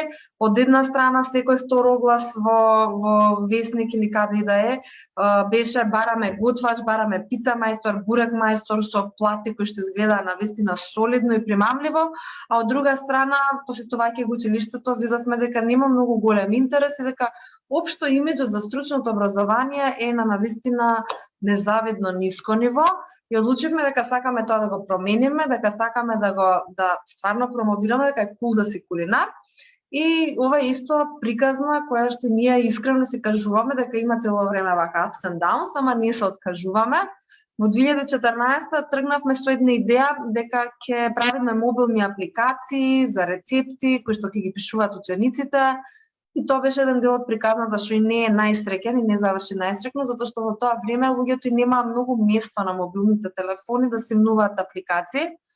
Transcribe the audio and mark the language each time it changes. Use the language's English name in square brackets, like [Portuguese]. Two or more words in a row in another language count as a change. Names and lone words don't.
[Macedonian] Од една страна секој втор оглас во весник или каде и да е беше бараме готвач, бараме пица мајстор, бурек мајстор со плати кои што изгледа навистина солидно и примамливо, а од друга страна, посетувајќи го училиштето, видовме дека нема многу голем интерес и дека општо имиџот за стручното образование е на навистина незавидно ниско ниво. И одлучивме дека сакаме тоа да го промениме, дека сакаме да стварно промовираме дека е кул да си кулинар. И ова е исто приказна која што ние искрено си кажуваме дека има цело време вака [English] ups and downs, [Macedonian] ама не се откажуваме. Во 2014 тргнавме со една идеја дека ќе правиме мобилни апликации за рецепти кои што ќе ги пишуваат учениците. И тоа беше еден дел од приказната што и не е најсреќен и не заврши најсреќно, затоа што во тоа време луѓето и немаа многу место на мобилните телефони да симнуваат апликации.